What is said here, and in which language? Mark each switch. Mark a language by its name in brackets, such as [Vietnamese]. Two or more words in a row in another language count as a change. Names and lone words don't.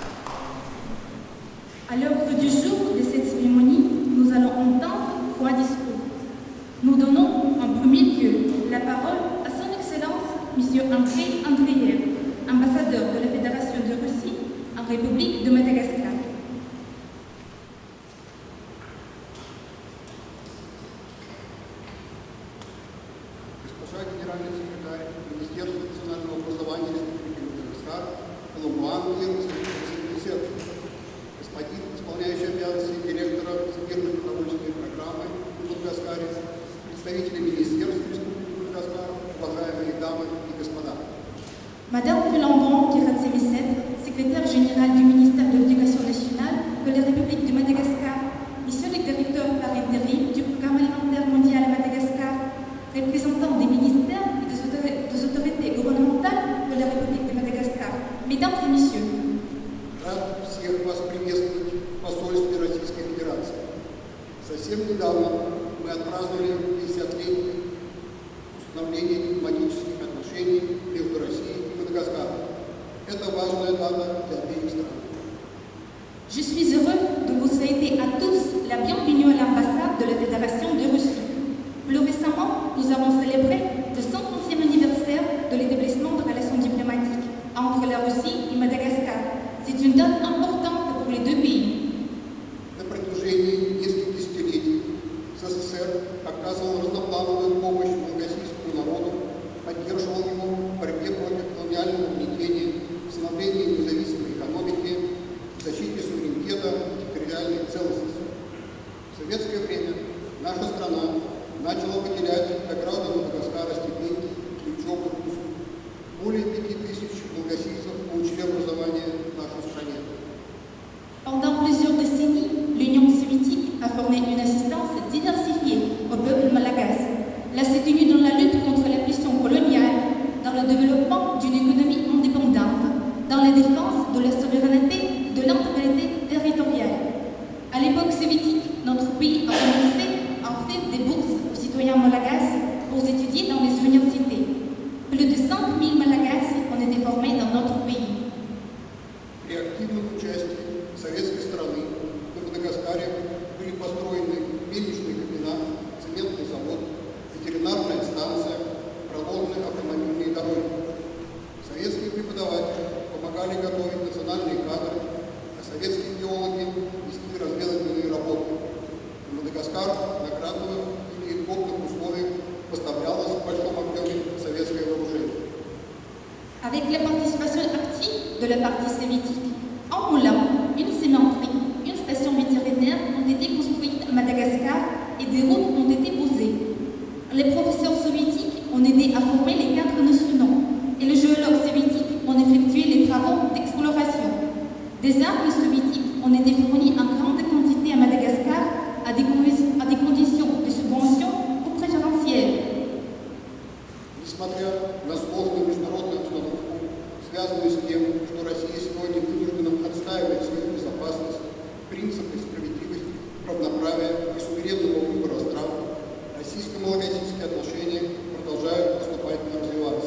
[French] À l'ordre du jour de cette cérémonie, nous allons entendre 3 discours. Nous donnons en premier lieu la parole à son Excellence M. Andrei Andreev, ambassadeur de la Fédération de Russie en République de Madagascar. [Russian] Госпожа генеральный секретарь Министерства национального образования Республики Мадагаскар, Колумбуан Ирцев, господин исполняющий обязанности директора Всемирной продовольственной программы в Мадагаскаре, представители Министерства Республики Мадагаскар, уважаемые дамы и господа. [French] Madame Colomban Kiratsemisset, secrétaire générale du ministère de l'Éducation nationale de la République de Madagascar, Monsieur le directeur par intérim du Programme alimentaire mondial à Madagascar, représentants des ministères et des autorités gouvernementales de la République de Madagascar, Mesdames et Messieurs. [Russian] Рад всех вас приветствовать в посольстве Российской Федерации. Совсем недавно мы отпраздновали 50-летие установления дипломатических отношений между Россией и Мадагаскаром. Это важная дата для обеих стран. [French] Je suis heureux de vous souhaiter à tous la bienvenue à l'ambassade de la Fédération de Russie. Plus récemment, nous avons célébré le 50e anniversaire de l'établissement de relations diplomatiques entre la Russie et Madagascar. C'est une date importante pour les deux pays. [Russian] На протяжении нескольких десятилетий СССР оказывал разноплановую помощь мадагаскарскому народу, поддерживал его в борьбе против колониального угнетения, в становлении независимой экономики, в защите суверенитета и территориальной целостности. В советское время наша страна начала выделять для граждан Мадагаскара стипендии и учебных вузов. Более 5000 мадагаскийцев получили образование в нашей стране. [French] Pendant plusieurs décennies, l'Union soviétique a formé une assistance diversifiée au peuple malagasy. Elle s'est tenue dans la lutte contre la pression coloniale, dans le développement d'une économie indépendante, dans la défense de la souveraineté et de l'intégrité territoriale. À l'époque soviétique, notre pays a commencé à offrir des bourses aux citoyens malagasy pour étudier dans les universités. Plus de 5000 malagasy ont été formés dans notre pays. [Russian] При активном участии советской страны на Мадагаскаре были построены мельничный комбинат, цементный завод, ветеринарная станция, проложены автомобильные дороги. Советские преподаватели помогали готовить национальные кадры, а советские геологи вести разведывательные работы. Мадагаскар на грантовых или льготных условиях поставлялось в большом объеме советское вооружение. [French] Avec la participation active de la partie soviétique, un moulin, une cimenterie, une station vétérinaire ont été construites à Madagascar et des routes ont été posées. Les professeurs soviétiques ont aidé à former les cadres nationaux et les géologues soviétiques ont effectué les travaux d'exploration. Des armes soviétiques ont été fournies en grande quantité à Madagascar à des conditions de subvention ou préférentielles. [Russian] Несмотря на сложную международную обстановку, связанную с тем, что Россия сегодня вынуждена отстаивать свою безопасность, принципы справедливости, равноправия и суверенного выбора стран, российско-малагасийские отношения продолжают поступательно развиваться.